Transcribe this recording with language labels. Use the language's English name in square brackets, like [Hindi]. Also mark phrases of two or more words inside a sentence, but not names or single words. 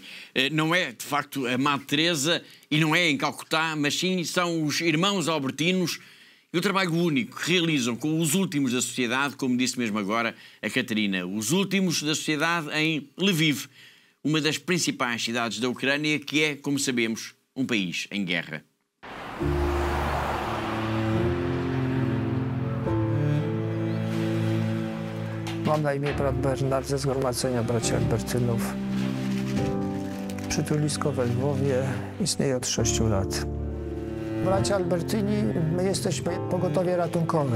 [Portuguese] Não é, de facto, a Madre Teresa e não é em Calcutá, mas sim são os irmãos albertinos e o trabalho único que realizam com os últimos da sociedade, como disse mesmo agora a Catarina, os últimos da sociedade em Lviv, uma das principais cidades da Ucrânia, que é, como sabemos, um país em guerra. [Polish] Mam na imię brat Bernard ze Zgromadzenia Braci Albertynów. Przytulisko we Lwowie istnieje od 6 lat. Bracia Albertyni, my jesteśmy pogotowie ratunkowe.